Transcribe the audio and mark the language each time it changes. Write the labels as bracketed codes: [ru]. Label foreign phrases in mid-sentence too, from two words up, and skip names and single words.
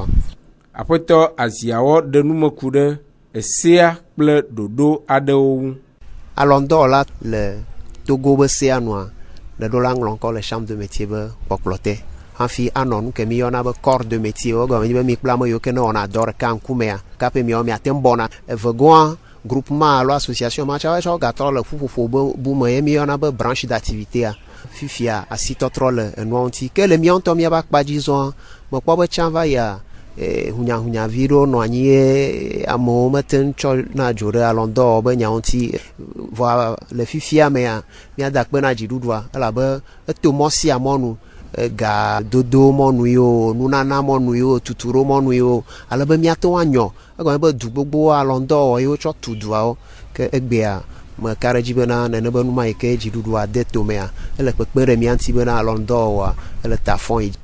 [ee] Aƒetɔ Aziawɔ ɖe numeku ɖe esea kple ɖoɖo aɖewo ŋu. Alɔndɔ la le Togo be sea nua le ɖo la ŋlɔ ŋkɔ le [fr] chambre de métier [ee] be kpɔkplɔ te. Hafi anɔ nu ke mi yɔna be [fr] corps de métier [ee] wo gɔme be mi kple ame yiwo ke ne wɔna dɔ ɖeka ŋkumea kape miawo miate ŋu bɔna evegɔa groupement alo association ma tsa wo gatɔ le ƒuƒoƒo bu me ye mi yɔna be [fr] branche d'activité [ee] fifia asitɔtrɔ le enua ŋuti ke le miawo ŋutɔ miaba kpadzi zɔa mekpɔ be tsã va ya hunyahunyavi ɖewo nɔ anyi ye amewo mete ŋu tsɔ na dzo ɖe alɔndɔ be nya ŋuti vɔ le fifia mea miada kpe na dziɖuɖua elabe eto mɔ sia mɔnu ga dodo mɔnu yiwo nunana mɔnu yiwo tuturo mɔnu yiwo alebe miato anyɔ egɔme be du gbogbo alɔndɔ yiwo tsɔ tu duawo ke egbea me ka ɖe dzi bena nene be numa yi ke dziɖuɖua de tomea ele kpekpe ɖe mia ŋuti bena alɔndɔwoa ele ta fɔ yi.